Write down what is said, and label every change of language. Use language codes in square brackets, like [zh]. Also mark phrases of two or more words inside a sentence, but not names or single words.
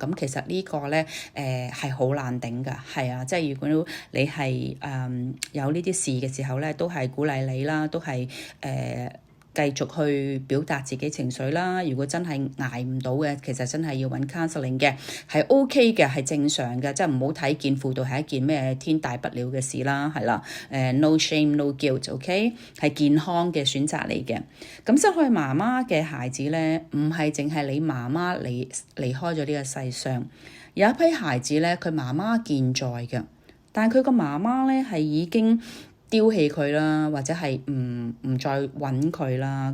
[yue] 咁其實呢個咧係好難頂㗎，係啊，即係如果你係有呢啲事嘅時候咧，都係鼓勵你啦，都係繼續去表達自己情緒啦。如果真係捱唔到嘅，其實真係要揾 counseling 嘅，係 OK 嘅，係正常嘅，即係唔好睇見輔導係一件咩天大不了嘅事啦，係啦。 [en] No shame, no guilt， [yue] OK，係健康嘅選擇嚟嘅。咁失去媽媽嘅孩子咧，唔係淨係你媽媽離開咗呢個世上，有一批孩子咧，佢媽媽健在嘅，但係佢個媽媽咧係已經丟棄佢啦，或者係唔再揾佢啦。